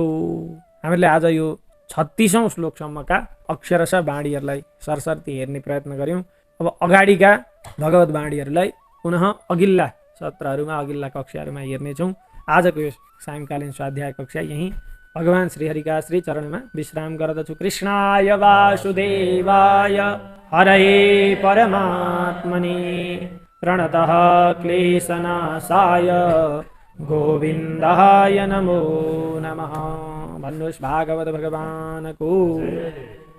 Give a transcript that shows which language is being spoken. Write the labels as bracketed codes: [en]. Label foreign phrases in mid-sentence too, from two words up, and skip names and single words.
[ne] हामीले आज यो 36औं श्लोकसम्मका अक्षरशः बाणीहरूलाई सरसर्ती हेर्ने प्रयत्न गऱ्यौँ। अब अगाडिका भगवत बाणीहरूलाई पुनः अघिल्ला सत्रहरूमा, अघिल्ला कक्षाहरूमा हेर्नेछौँ। आजको यो सायंकालीन स्वाध्याय कक्षा यही भगवान श्रीहरिका श्री चरणमा विश्राम गर्दछु। [sa] कृष्णाय वासुदेवाय हरये परमात्मने प्रणतः क्लेशनाशाय गोविन्दाय नमो नमः। [ne] भन्नुहोस् भागवत भगवानको